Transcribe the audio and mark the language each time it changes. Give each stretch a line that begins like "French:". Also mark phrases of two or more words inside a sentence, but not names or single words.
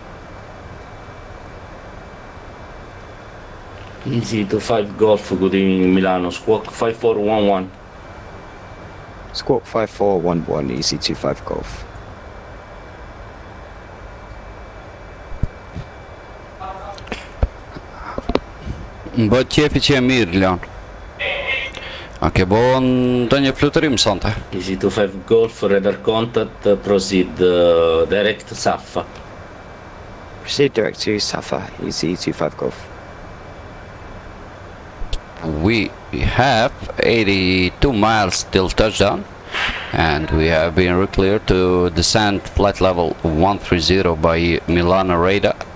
English: Easy 25 Golf, good evening Milano, squawk 5411. Squawk 5411, easy 25 Golf.
Albanian: Bëhet qefi që e mirë, Leon. A ke bo ndonjë fluturim sonte?
English: Easy 25 Golf, radar contact, proceed direct Safa. Proceed direct to Safa, easy 25 Golf. We have 82 miles till touchdown, and we have been cleared to descend flight level 130 by Milano radar.